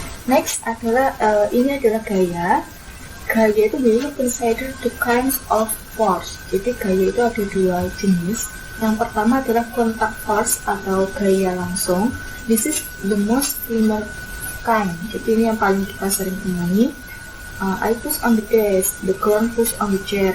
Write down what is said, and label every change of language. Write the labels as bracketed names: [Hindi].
[Indonesian] Next adalah ini adalah gaya. Gaya itu biasanya [English] consider two kinds of force. [Indonesian] Jadi gaya itu ada dua jenis. Yang pertama adalah contact force atau gaya langsung. [English] This is the most common kind. [Indonesian] Jadi ini yang paling kita sering temui. [English] I push on the desk, the ground push on the chair.